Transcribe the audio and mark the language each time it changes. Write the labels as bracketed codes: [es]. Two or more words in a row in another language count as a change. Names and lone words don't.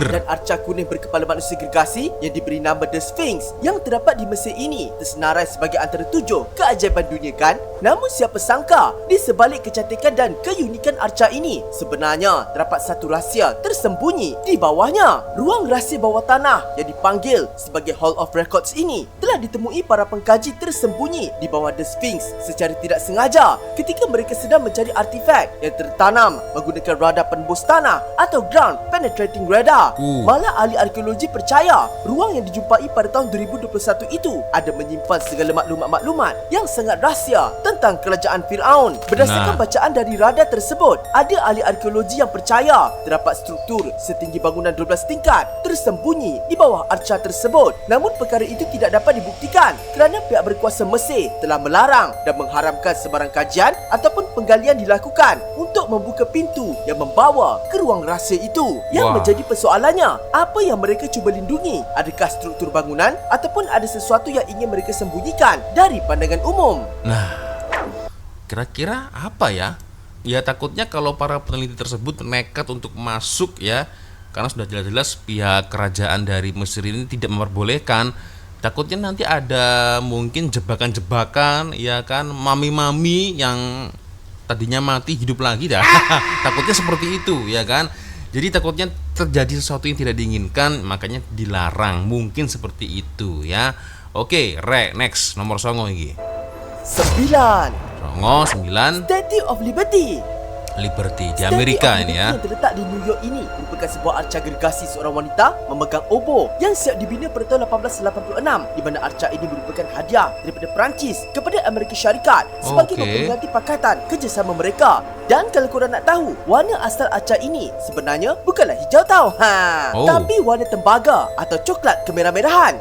[ms] dan arca kuning berkepala manusia gergasi yang diberi nama The Sphinx yang terdapat di Mesir ini tersenarai sebagai antara 7 keajaiban dunia, kan? Namun siapa sangka di sebalik kecantikan dan keunikan arca ini sebenarnya terdapat satu rahsia tersembunyi di bawahnya. Ruang rahsia bawah tanah yang dipanggil sebagai Hall of Records ini telah ditemui para pengkaji tersembunyi di bawah The Sphinx secara tidak sengaja ketika mereka sedang mencari artifak yang tertanam menggunakan radar penembus tanah atau [en] ground penetrating radar. [ms] Malah ahli arkeologi percaya ruang yang dijumpai pada tahun 2021 itu ada menyimpan segala maklumat-maklumat yang sangat rahsia tentang kerajaan Firaun. Berdasarkan bacaan dari radar tersebut, ada ahli arkeologi yang percaya terdapat struktur setinggi bangunan 12 tingkat tersembunyi di bawah arca tersebut. Namun perkara itu tidak dapat dibuktikan kerana pihak berkuasa Mesir telah melarang dan mengharamkan sebarang kajian ataupun penggalian dilakukan untuk membuka pintu yang membawa ke ruang rahsia itu. Yang menjadi persoalannya, apa yang mereka cuba lindungi? Adakah struktur bangunan ataupun ada sesuatu yang ingin mereka sembunyikan dari pandangan umum? [id] Nah, kira-kira apa ya? Ya takutnya kalau para peneliti tersebut nekat untuk masuk ya, karena sudah jelas-jelas pihak kerajaan dari Mesir ini tidak memperbolehkan. Takutnya nanti ada mungkin jebakan-jebakan, ya kan, mami-mami yang tadinya mati hidup lagi dah. Takutnya seperti itu, ya kan. Jadi takutnya terjadi sesuatu yang tidak diinginkan, makanya dilarang. Mungkin seperti itu ya. Oke, Re, next nomor 9 iki. 9. Statue of Liberty di Amerika ini ya. [ms] Yang terletak di New York ini merupakan sebuah arca gergasi seorang wanita memegang obor yang siap dibina pada tahun 1886, di mana arca ini merupakan hadiah daripada Perancis kepada Amerika Syarikat sebagai memperingati pakatan kerjasama mereka. Dan kalau korang nak tahu, warna asal arca ini sebenarnya bukanlah hijau tau, tapi warna tembaga atau coklat kemerah-merahan.